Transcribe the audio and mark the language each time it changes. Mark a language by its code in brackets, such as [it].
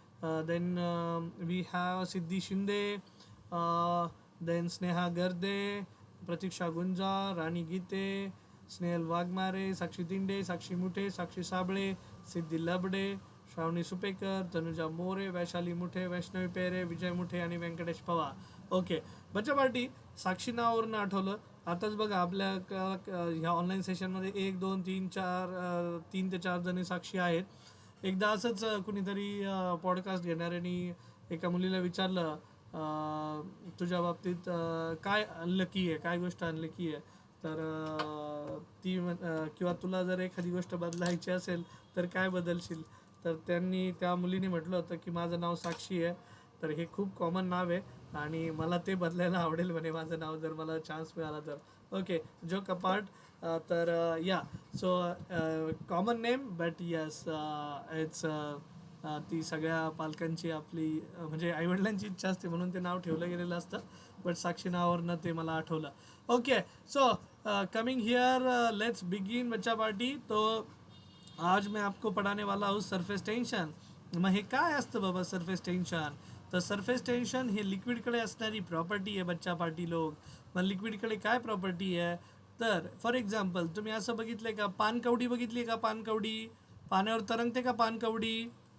[en] Then we have Siddhi Shinde, then Sneha Garde, Pratiksha Gunja, Rani Gite, Snehal Wagmare, Sakshi Dinde, Sakshi Muthe, Sakshi Sable, Siddhi Labde, Shravani Supekar, Tanuja More, Vaishali Muthe, Vaishnavi Pere, Vijay Muthe आणि Venkatesh Pawar. Okay. [mr] बच्चा party, साक्षी नावावरून आठवलं. आताच बघा आपल्या ह्या ऑनलाईन सेशनमध्ये 1 2 3 4 3 ते 4 जणी साक्षी आहेत. एकदा असंच कुणीतरी पॉडकास्ट घेणाऱ्याने एका मुलीला विचारलं तुझ्या बाबतीत काय अनलकी आहे, काय गोष्ट अनलकी आहे. तर ती किंवा तुला जर एखादी गोष्ट बदलायची असेल तर काय बदलशील. तर त्या मुलीने म्हटलं होतं की माझं नाव साक्षी आहे. तर हे खूप कॉमन नाव आहे आणि मला ते बदलायला आवडेल म्हणे माझं नाव जर मला चान्स मिळाला तर. ओके. [en] Joke apart. [mr] तर या [en] so common name but yes it's [mr] ती सगळ्या पालकांची आपली म्हणजे आईवडिलांची इच्छा असते म्हणून ते नाव ठेवलं गेलेलं असतं. बट साक्षी नावावरनं ते मला आठवलं. Okay. [en] So coming here let's begin बच्चा party. [hi] तो आज मैं आपको पढ़ाने वाला हूँ सरफेस टेन्शन. [mr] मग हे काय असतं बाबा सरफेस टेन्शन. तर सरफेस टेन्शन हे लिक्विडकडे असणारी प्रॉपर्टी आहे बच्चा पार्टी लोक. मग लिक्विडकडे काय प्रॉपर्टी आहे. तर फॉर एक्झाम्पल तुम्ही असं बघितलं का, पानकवडी बघितली का, पानकवडी पाण्यावर तरंगते का पानकवडी.